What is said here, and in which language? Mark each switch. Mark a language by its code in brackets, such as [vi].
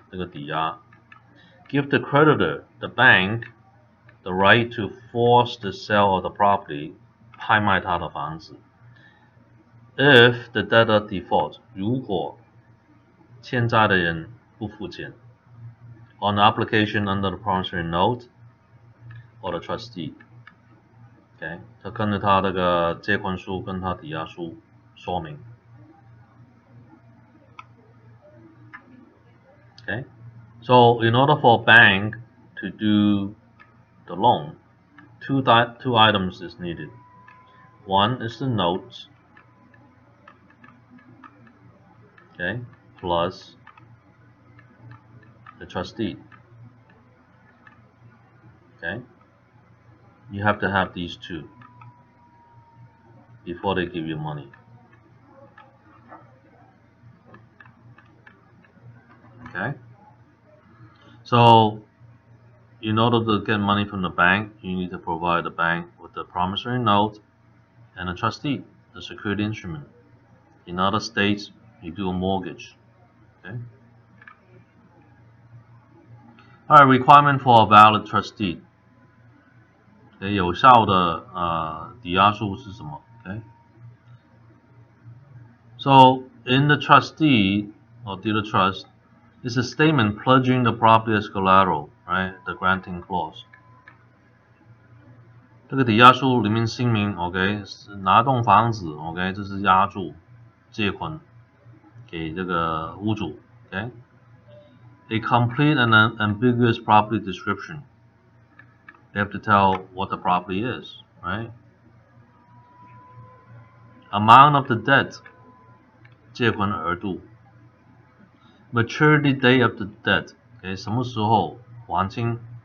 [zh] 这个抵押 [en] give the creditor, the bank, the right to force the sale of the property, [zh] 拍卖他的房子。 [en] If the debtor defaults, [zh] 如果欠债的人不付钱 [en] on the application under the promissory note or the trustee. [zh] Okay, 他跟着他这个借款书跟他抵押书说明。 [en] Okay, so in order for a bank to do the loan, two items is needed. One is the note, okay, plus the trustee. Okay, you have to have these two before they give you money. Okay, so in order to get money from the bank, you need to provide the bank with the promissory note and a trustee, the security instrument. In other states, you do a mortgage. Okay. Alright, requirement for a valid trustee. [zh] Okay, 有效的抵押书是什么 ？Okay. [en] So in the trustee or deed of trust, it's a statement pledging the property as collateral, right? The granting clause. [zh] 这个抵押书里面声明 ，OK， 是拿栋房子 ，OK， 这是押注借款给这个屋主 ，OK。 [en] A complete and ambiguous property description. They have to tell what the property is, right? Amount of the debt, [zh] 借款额度。 [en] Maturity date of the debt, okay, [zh] 什么时候还清。